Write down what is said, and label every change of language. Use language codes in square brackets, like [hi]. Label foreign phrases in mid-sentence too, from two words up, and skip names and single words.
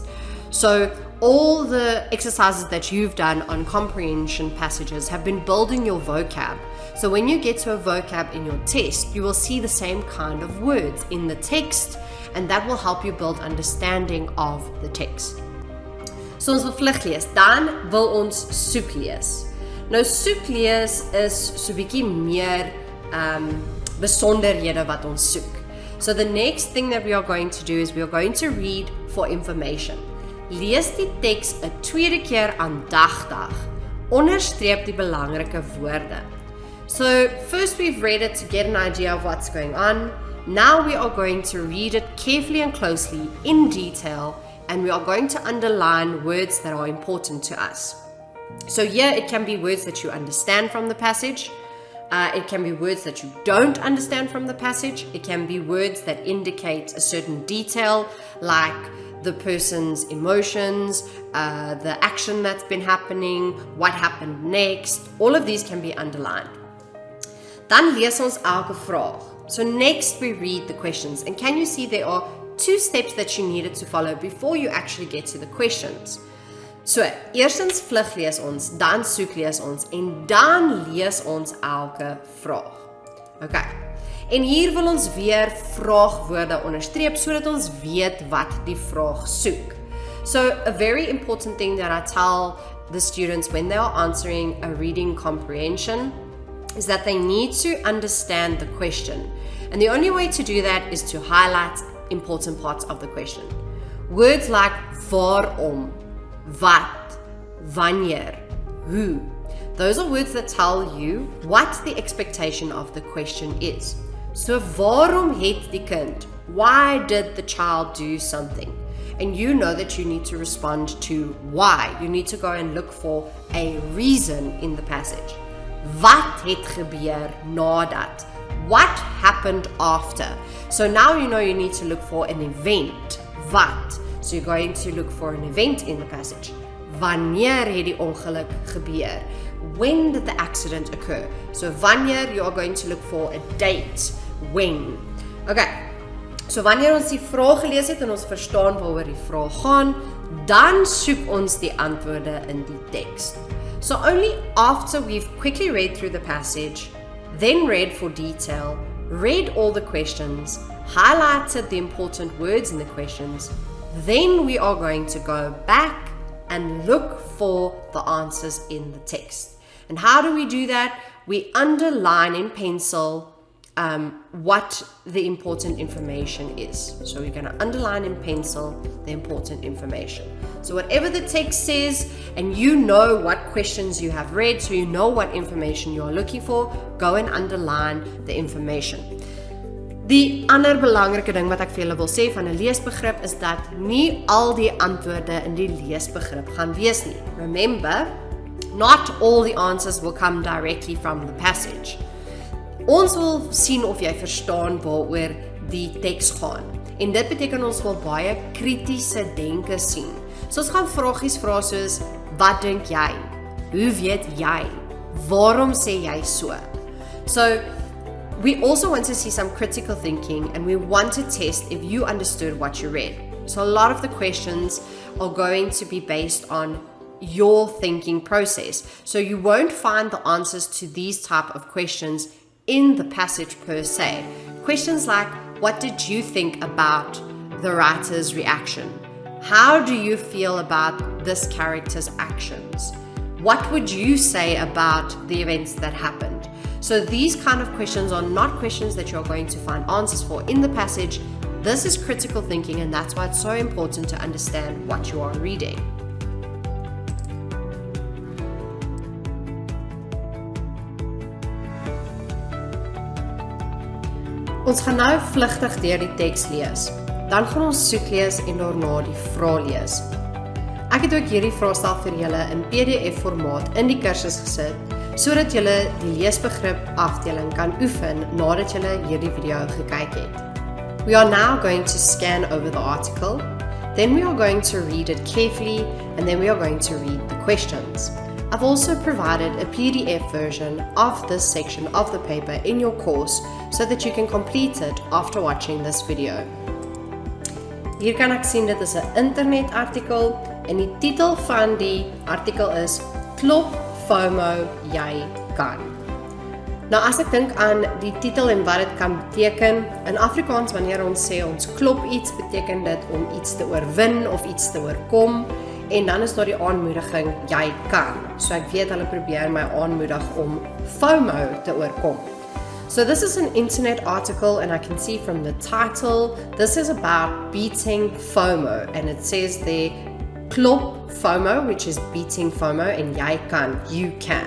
[en] So all the exercises that you've done on comprehension passages have been building your vocab. So when you get to a vocab in your test, you will see the same kind of words in the text, and that will help you build understanding of the text. [af] So ons wil vlug lees, dan wil ons soek lees. Nou soek lees is so bietjie meer besonderhede wat ons soek. [en] So the next thing that we are going to do is we are going to read for information. [af] Lees die teks 'n tweede keer aandagtig onderstreep die belangrike woorde. [en] So first we've read it to get an idea of what's going on. Now we are going to read it carefully and closely in detail, and we are going to underline words that are important to us. So here it can be words that you understand from the passage. It can be words that you don't understand from the passage. It can be words that indicate a certain detail, like the person's emotions, the action that's been happening, what happened next. All of these can be underlined. [af] Dan lees ons elke vraag. [en] So next we read the questions. And can you see there are 2 steps that you needed to follow before you actually get to the questions. [af] So, eerstens vlug lees ons, dan soek lees ons, en dan lees ons elke vraag. Okay. En hier wil ons weer vraagwoorde onderstreep, sodat ons weet wat die vraag soek. [en] So, a very important thing that I tell the students when they are answering a reading comprehension is that they need to understand the question. And the only way to do that is to highlight important parts of the question. Words like [af] waarom, wat, wanneer, hoe. [en] Those are words that tell you what the expectation of the question is. [af] So waarom het die kind? [en] Why did the child do something? And you know that you need to respond to why. You need to go and look for a reason in the passage. [af] Wat het gebeur nadat? [en] What happened after? So now you know you need to look for an event. [af] Wat? [en] So you're going to look for an event in the passage. [af] Wanneer het die ongeluk gebeur? [en] When did the accident occur? So wanneer, you are going to look for a date. When. Okay. [af] So wanneer ons die vraag gelees het en ons verstaan waaroor die vraag gaan, dan soek ons die antwoorde in die teks. [en] So only after we've quickly read through the passage, then read for detail, read all the questions, highlighted the important words in the questions, then we are going to go back and look for the answers in the text. And how do we do that? We underline in pencil what the important information is. So we're going to underline in pencil the important information. So whatever the text says, and you know what questions you have read, so you know what information you are looking for, go and underline the information. [af] Die ander belangrike ding wat ek vir julle wil sê van 'n leesbegrip is dat nie al die antwoorde in die leesbegrip gaan wees nie. [en] Remember, not all the answers will come directly from the passage. [af] Ons wil sien of jy verstaan waaroor die teks gaan. En dit beteken ons wil baie kritiese denke sien. So ons gaan vragies vra soos, wat dink jy? Hoe weet jy? Waarom sê jy so? [en] So, we also want to see some critical thinking, and we want to test if you understood what you read. So a lot of the questions are going to be based on your thinking process. So you won't find the answers to these type of questions in the passage per se. Questions like, what did you think about the writer's reaction? How do you feel about this character's actions? What would you say about the events that happened? So these kind of questions are not questions that you're going to find answers for in the passage. This is critical thinking, and that's why it's so important to understand what you are reading. [af] Ons gaan nou vlugtig deur die teks lees. Dan gaan ons soek lees en daarna die vraag lees. Ek het ook hierdie vraestel vir julle in PDF formaat in die kursus gesit, sodat julle die leesbegrip afdeling kan oefen nadat julle hierdie video gekyk het. [en] We are now going to scan over the article, then we are going to read it carefully, and then we are going to read the questions. I've also provided a PDF version of this section of the paper in your course so that you can complete it after watching this video. [af] Hier kan ek sien dit is 'n internetartikel en die titel van die artikel is Klop FOMO jy kan. Nou as ek dink aan die titel en wat dit kan beteken, in Afrikaans wanneer ons sê ons klop iets, beteken dit om iets te oorwin of iets te oorkom, en dan is daar die aanmoediging jy kan. So ek weet hulle probeer my aanmoedig om FOMO te oorkom. [en] So this is an internet article, and I can see from the title, this is about beating FOMO, and it says there, Klop FOMO, which is beating FOMO, and [af] jy kan, [en] you can.